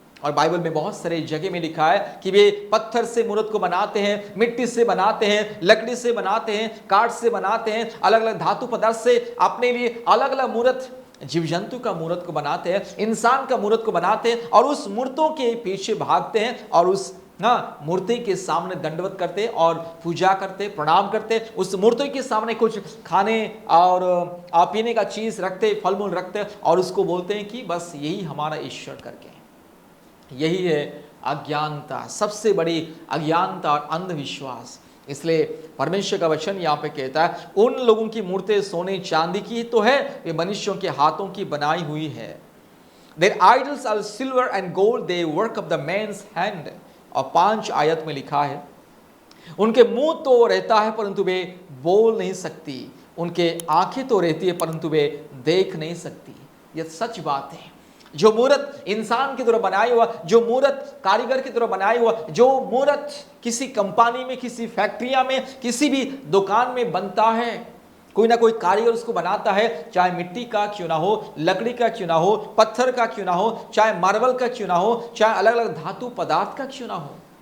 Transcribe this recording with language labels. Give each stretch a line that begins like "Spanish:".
Hindi: और बाइबल में बहुत सारे जगह में लिखा है कि वे पत्थर से मूर्त को बनाते हैं, मिट्टी से बनाते हैं, लकड़ी से बनाते हैं, काठ से बनाते हैं, अलग अलग धातु पदार्थ से अपने लिए अलग अलग मूर्त, जीव जंतु का मूर्त को बनाते हैं, इंसान का मूर्त को बनाते हैं, और उस मूर्तों के पीछे भागते हैं और उस मूर्ति के सामने दंडवत करते और पूजा करते, प्रणाम करते, उस मूर्ति के सामने कुछ खाने और पीने का चीज रखते, फल मूल रखते, और उसको बोलते हैं कि बस यही हमारा ईश्वर करके। यही है अज्ञानता, सबसे बड़ी अज्ञानता और अंधविश्वास। इसलिए परमेश्वर का वचन यहाँ पे कहता है उन लोगों की मूर्तें सोने चांदी की तो है, वे मनुष्यों के हाथों की बनाई हुई है।
English: Their idols are silver and gold, they work of the man's hand.
Hindi: और 5 आयत में लिखा है उनके मुंह तो रहता है परंतु वे बोल नहीं सकती, उनके आंखें तो रहती है परंतु वे देख नहीं सकती। यह सच बात है। जो मूर्त इंसान की तरह बनाया हुआ, जो मूर्त कारीगर की तरह बनाया हुआ, जो मूर्त किसी कंपनी में, किसी फैक्ट्रिया में, किसी भी दुकान में बनता है, कोई ना कोई कारीगर उसको बनाता है, चाहे मिट्टी का क्यों ना हो, लकड़ी का क्यों ना हो, पत्थर का क्यों ना हो, चाहे मार्बल का क्यों ना हो, चाहे अलग अलग धातु पदार्थ का क्यों ना हो।